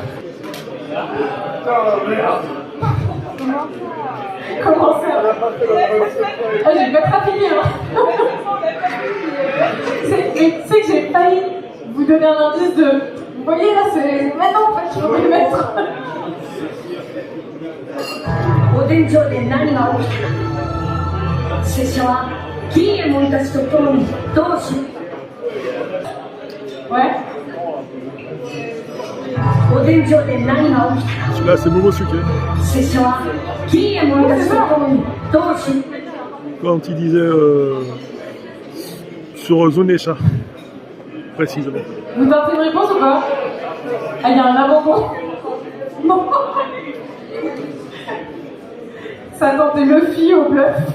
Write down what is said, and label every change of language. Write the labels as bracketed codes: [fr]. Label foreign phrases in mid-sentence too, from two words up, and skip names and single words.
[fr] Comment ça? Ah, j'ai pas trafiqué, hein. Mais tu sais que j'ai failli vous donner un indice de... Vous voyez là, c'est... Maintenant en fait, je vais le mettre. [ja] お天井で何が起きた拙者は金右衛門たちと共に同志 [fr] Ouais. [ja] お天井で何が起きた [fr] Là, c'est Momosuke. [ja] 拙者は金右衛門たちと共に同志 [fr] Quand il disait sur Zunesha, précisément. Vous tentez une réponse ou pas? Ah, il y a un abandon. Non. Ça tentait Luffy au bluff.